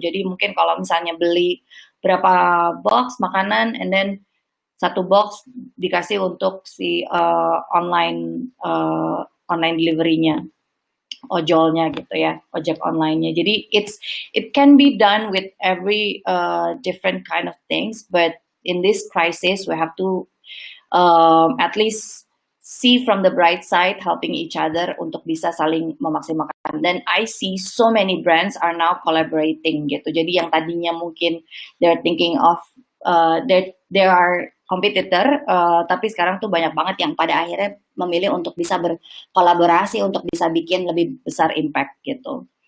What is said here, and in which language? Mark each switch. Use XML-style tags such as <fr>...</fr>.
<id>Jadi mungkin kalau misalnya beli berapa box makanan,</id> <en>and then</en> <id>satu box dikasih untuk si online delivery-nya, ojolnya gitu ya, ojek online-nya.</id> <en>Jadi it can be done with every different kind of things, but in this crisis we have to at least see from the bright side, helping each other</en> <id>untuk bisa saling memaksimalkan.</id> <en>Dan I see so many brands are now collaborating gitu.</en> <id>Jadi yang tadinya mungkin</id> <en>they're thinking of there are competitor,</en> <id>tapi sekarang tuh banyak banget yang pada akhirnya memilih untuk bisa berkolaborasi untuk bisa bikin lebih besar impact gitu.</id>